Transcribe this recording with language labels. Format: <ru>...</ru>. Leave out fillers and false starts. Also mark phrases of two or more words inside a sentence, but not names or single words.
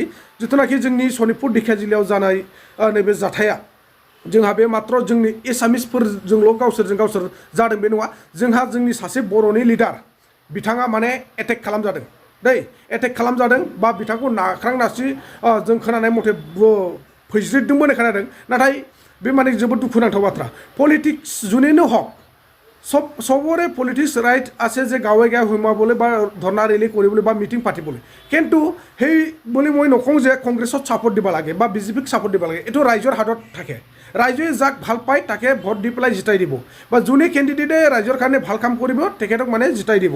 <brx>जिथुनाखि जोंनि सनितपुर ढेकियाजुलियाव जानाय नैबे जाथाया, जोंहा बे मात्र जोंनि एसामिसफोरजोंल' गावसोर जादों बे नङा। जोंहा जोंनि सासे बर'नि लिडार बिथाङा माने एटेक खालामजादों दै, एटेक खालामजादों बा बिथांखौ नाख्रां नासि जों खोनानाय मथे फैज्रिदोंबो होननाय खोनादों। नाथाय बे माने जोबोद दुखुनांथाव बाथ्रा। पलिटिक्स जुनेनो हक,</brx> <as>সবৰে</as> <en>politics right</en> <as>আছে যে গাঁৱে সোমাবলৈ বা ধৰ্ণা ৰেলী কৰিবলৈ বা মিটিং পাতিবলৈ। কিন্তু সেই বুলি মই নকওঁ যে কংগ্ৰেছত ছাপোৰ্ট দিব লাগে বা বিজেপিক ছাপোৰ্ট দিব লাগে। এইটো ৰাইজৰ হাতত থাকে। ৰাইজে যাক ভাল পায় তাকে ভোট দি পেলাই জিতাই দিব, বা যোনে কেণ্ডিডেটে ৰাইজৰ কাৰণে ভাল কাম কৰিব তেখেতক মানে জিতাই দিব।</as>